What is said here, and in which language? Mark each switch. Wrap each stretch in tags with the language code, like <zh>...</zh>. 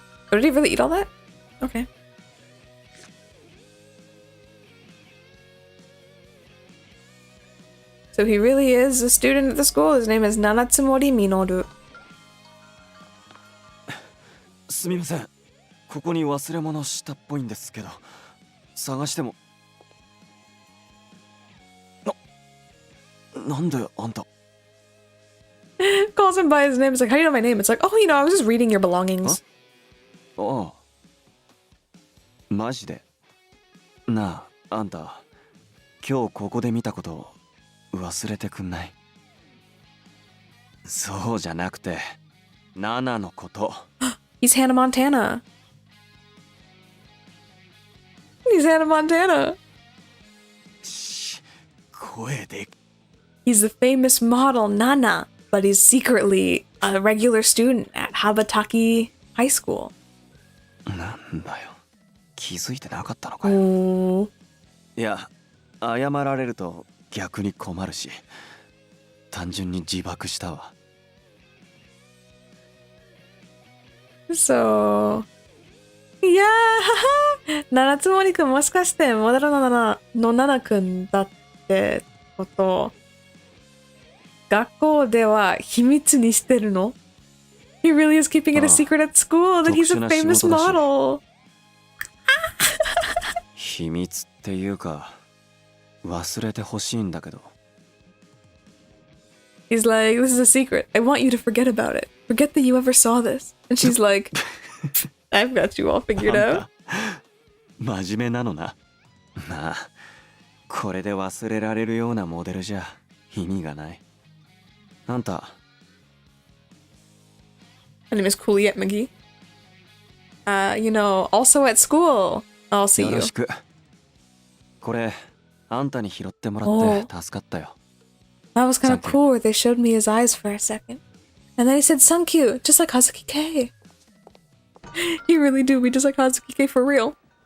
<en>Oh, did he really eat all that? Okay. So he really is a student at the school. His name is Nanatsumori Minoru.</en> <ja>すみません、ここに忘れ物したっぽいんですけど、探しても。なんであんた。</ja> <en>Calls him by his name. It's like, how do you know my name? It's like, oh, you know, I was just reading your belongings.</en> <ja>ああ、マジで。なあ、あんた、今日ここで見たこと忘れてくんない？そうじゃなくて、ナナのこと。</ja> <en>He's Hannah Montana. He's Hannah Montana.</en> <ja>声で。</ja> <en>He's the famous model Nana, but he's secretly a regular student at Habataki High School.</en> <ja>なんだよ。気づいてなかったのかよ。</ja> <en>Oh.</en> <ja>いや、謝られると逆に困るし、単純に自爆したわ。</ja> <en>So, yeah,</en> <ja>七つ森くんもしかしてモデルのナナくんだってこと、学校では秘密にしてるの？</ja> <en>He really is keeping it a secret at school that he's a famous model.</en> <ja>秘密っていうか、忘れてほしいんだけど。</ja> <en>He's like, this is a secret. I want you to forget about it. Forget that you ever saw this. And she's like, I've got you all figured out.</en> <ja>真面目なのな。なあ、これで忘れられるようなモデルじゃ意味がない。あんた。</ja> <en>My name is Kuuya McGee. You know, also at school. I'll see</en> <ja>よ</ja> <en>you.</en> <ja>ろしく。これ、あんたに拾ってもらって助かったよ。</ja> <en>That was kind of cool. They showed me his eyes for a second. And then he said, "Thank just like Hazuki K." You really do be just like Hazuki K for real.</en>